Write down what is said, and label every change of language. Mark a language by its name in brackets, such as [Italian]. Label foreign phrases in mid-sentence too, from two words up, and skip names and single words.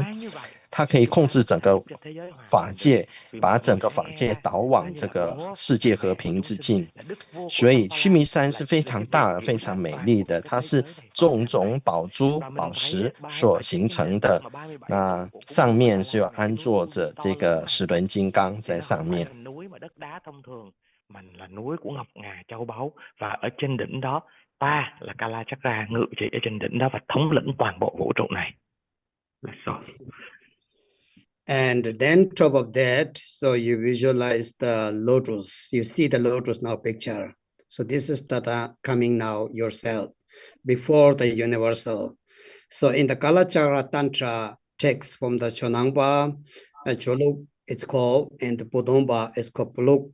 [Chinese] 它可以控制整个法界，把整个法界导往这个世界和平之境。所以须弥山是非常大、非常美丽的，它是种种宝珠、宝石所形成的。那上面是有安坐着这个时轮金刚在上面。 [Vietnamese] Mình là núi của ngọc ngà châu báu, và ở trên đỉnh đó ta là Kalachakra ngự trị ở trên đỉnh đó và thống lĩnh toàn bộ vũ trụ này. [English] And then top of that, so you visualize the lotus. You see the lotus now picture. So this is Tata coming now yourself before the universal. So in the Kalachakra Tantra text from the Chonangpa, Choluk it's called, and the Podomba is called Puluk.